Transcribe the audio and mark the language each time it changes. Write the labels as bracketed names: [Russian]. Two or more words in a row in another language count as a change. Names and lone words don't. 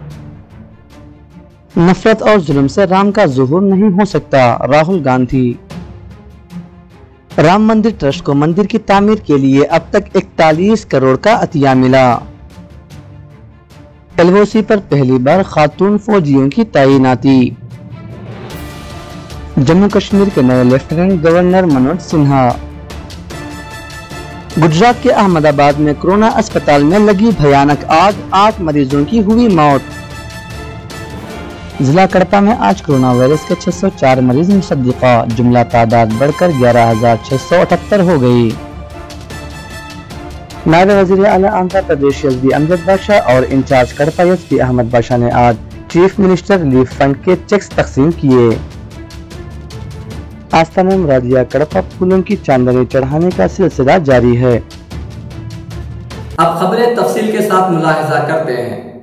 [Urdu] نفرت اور ظلم سے رام کا ظہور نہیں ہو سکتا، راہل گاندھی۔ رام مندر ٹرسٹ کو مندر کی تعمیر کے لیے اب تک 41 کروڑ کا عطیہ ملا۔ LOC پر پہلی بار خاتون فوجیوں کی تعیناتی۔ جموں کشمیر کے نئے [English] lieutenant governor [Urdu] منوج سنہا۔ گجرات کے احمد آباد میں کورونا اسپتال میں لگی بھیانک آگ، 8 مریضوں کی ہوئی موت۔ ضلع کڑپا میں آج [English] corona virus [Urdu] کے 604 مریض مصدقہ، جملہ تعداد بڑھ کر 11,678 ہو گئی۔ نائب وزیر اعلیٰ آندھرا پردیش ایس بی امجد بادشاہ اور انچارج کڑپا ایس پی احمد بادشاہ نے آج چیف منسٹر ریلیف فنڈ کے چیکس تقسیم کیے۔ آستانہ مرادیہ کڑپا پھولوں کی چاندنی چڑھانے کا سلسلہ جاری ہے۔ اب خبریں تفصیل کے ساتھ ملاحظہ کرتے ہیں۔